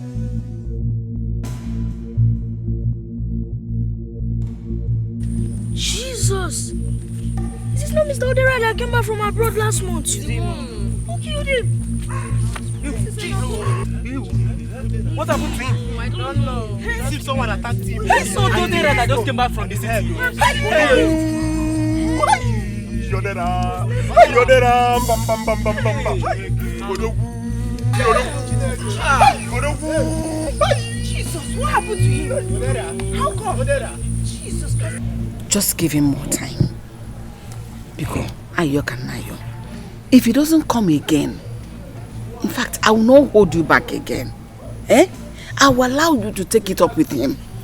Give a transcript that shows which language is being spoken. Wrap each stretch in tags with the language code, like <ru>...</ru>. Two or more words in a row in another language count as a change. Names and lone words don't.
<en>Jesus! Is this not Mr. Odera that came back from abroad last month? Who killed him? What happened to him? I don't know. See if someone attacked him. I saw Odera that just came back from the city. Yodera, bam bam bam bam bam bam. Jesus, what happened to him? How come? Jesus Christ. Just give him more time. Because Ayo can Ayo. If he doesn't come again, in fact, I will not hold you back again. I will allow you to take it up with him.</en>